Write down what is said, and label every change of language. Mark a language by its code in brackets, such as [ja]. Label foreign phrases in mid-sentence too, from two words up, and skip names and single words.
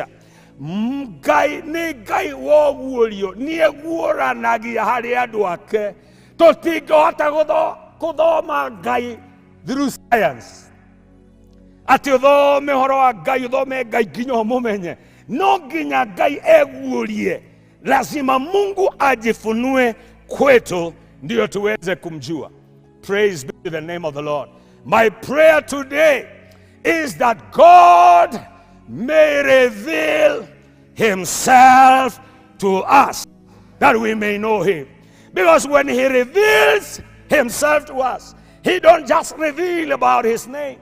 [ki] Ngai ni Ngai woguorio nie guoranagia hari andu ake. Tutingihota kuthoma Ngai [en] through science, [ki] ati uthome horo wa Ngai, uthome Ngai nginya umumenye. No nginya Ngai eguorie, [sw] lazima Mungu ajifunue kwetu ndio tuweze kumjua. [en] Praise be to the name of the Lord. My prayer today is that God may reveal himself to us, that we may know him. Because when he reveals himself to us, he don't just reveal about his name.